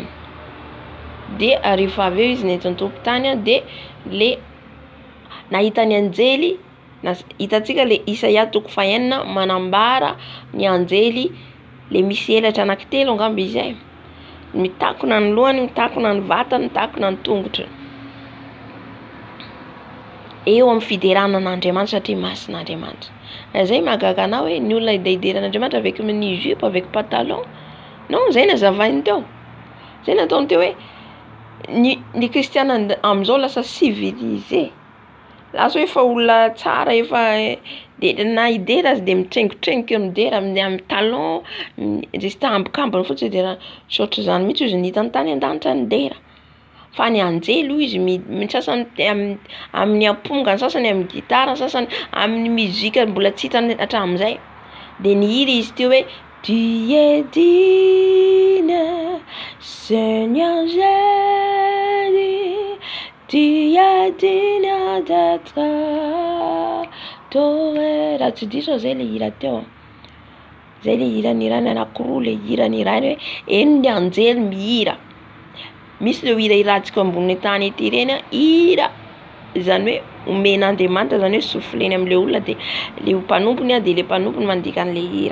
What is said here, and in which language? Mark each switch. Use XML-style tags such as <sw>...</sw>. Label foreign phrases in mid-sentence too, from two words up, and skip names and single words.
<mg>De rehefa aveo izy nentin'ny tompo tany de le nahitany anjely, hitantsika le Isaia 9 manambara ny anjely le misy elatra anankitelo angamba izy mitakona ny lohany, mitakona ny vatany, mitakona ny tongotrany. Eo amin'ny fideranan'Andriamanitra satria masin'Andriamanitra. Zay mahagaga anao hoe ny olona ideideran'Andriamanitra</mg> <fr>avec mini jupe, avec pantalon.</fr> <mg>Non, zay nazavainy teo. Zay nataony teo hoe ny kristiana am'izao lasa civilisé. Lasa efa olona tsara efa de na idera azy de mitrengotrengika midera amin'ny talon, juste ambokambony fotsiny dera sotro zany mitsy izy nitany tany an-danitra ny dera. Fa ny anjely izy sasany amin'ny amponga, ny sasany amin'ny gitara, ny sasany amin'ny muzika mbola tsy hitany hatramin'izay. De ny hira izy teo hoe</mg> <fr>tu es digne Seigneur Jésus, tu es digne d'être adoré.</fr> <mg>Raha tsy diso zay le hira teo. Zay le hira nirany anankiroa, le hira nirany hoe eny ny anjely mihira. Misy le hira irantsika ambony tany ety reny hira zany hoe omen'Andriamanitra, zany hoe souffleny am'le olona de le mpanompony de le mpanompony mandika an'le hira.</mg>